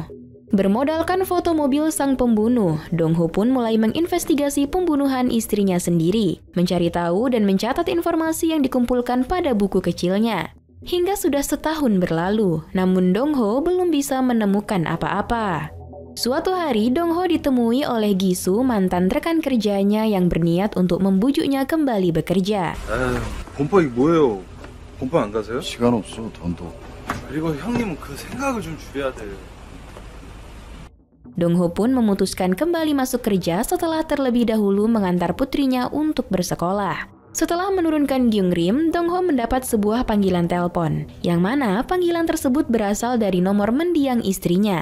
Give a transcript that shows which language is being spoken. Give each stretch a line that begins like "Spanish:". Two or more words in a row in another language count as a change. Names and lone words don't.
Indonesian: Bermodalkan foto mobil sang pembunuh, Dong-ho pun mulai menginvestigasi pembunuhan istrinya sendiri, mencari tahu dan mencatat informasi yang dikumpulkan pada buku kecilnya. Hingga sudah setahun berlalu, namun Dong-ho belum bisa menemukan apa-apa. Suatu hari, Dong-ho ditemui oleh Gi-soo, mantan rekan kerjanya yang berniat untuk membujuknya kembali bekerja.
Korean: 본파 이게 뭐예요? 본파 안 가세요? 시간 없어, 돈도. 그리고 형님은 그 생각을 좀 줄여야 돼요.
Indonesian: Dong-ho pun memutuskan kembali masuk kerja setelah terlebih dahulu mengantar putrinya untuk bersekolah. Setelah menurunkan Gyung-rim, Dong-ho mendapat sebuah panggilan telepon, yang mana panggilan tersebut berasal dari nomor mendiang istrinya.